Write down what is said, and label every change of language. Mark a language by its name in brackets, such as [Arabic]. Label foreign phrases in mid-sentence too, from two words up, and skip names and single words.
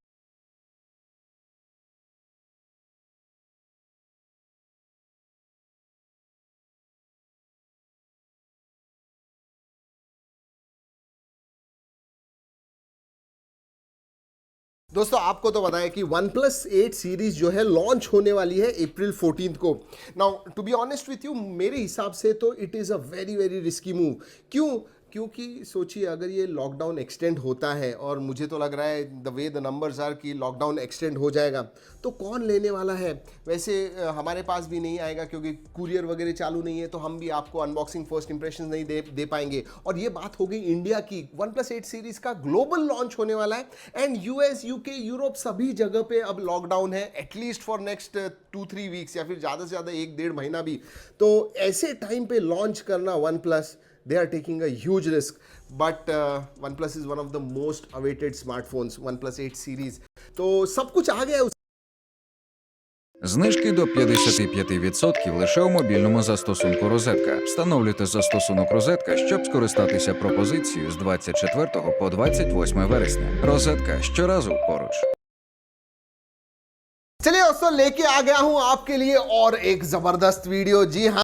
[Hindi] दोस्तों आपको तो पता है कि OnePlus 8 सीरीज जो है लॉन्च होने वाली है अप्रैल 14 को। [English] Now to be honest with you, [Hindi] मेरे हिसाब से तो [English] it is a very very risky move. [Hindi] क्यों? क्योंकि सोचिए अगर ये [English] lockdown extend [Hindi] होता है, और मुझे तो लग रहा है [English] the way the numbers are [Hindi] कि [English] lockdown extend [Hindi] हो जाएगा, तो कौन लेने वाला है। वैसे हमारे पास भी नहीं आएगा क्योंकि कुरियर वगैरह चालू नहीं है, तो हम भी आपको [English] unboxing first impression [Hindi] नहीं दे पाएंगे। और ये बात हो गई इंडिया की। OnePlus 8 सीरीज का [English] global launch [Hindi] होने वाला है, एंड यूएस, यूके, यूरोप सभी जगह पे अब लॉकडाउन है, [English] at least for next 2-3 weeks, [Hindi] या फिर ज़्यादा से ज़्यादा 1-1.5 महीना भी। तो ऐसे टाइम पे लॉन्च करना OnePlus, [English] they are taking a huge risk, but OnePlus is one of the most awaited smartphones, OnePlus 8 series. [Hindi] तो सब कुछ आ गया है। [Ukrainian] Знижки до 55% лише у мобільному застосунку «Розетка». Встановлюйте застосунок «Розетка», щоб скористатися пропозицією з 24 по 28 вересня. «Розетка» щоразу поруч. [Hindi] चलिए दोस्तों, लेके आ गया हूं आपके लिए और एक जबरदस्त वीडियो। जी हाँ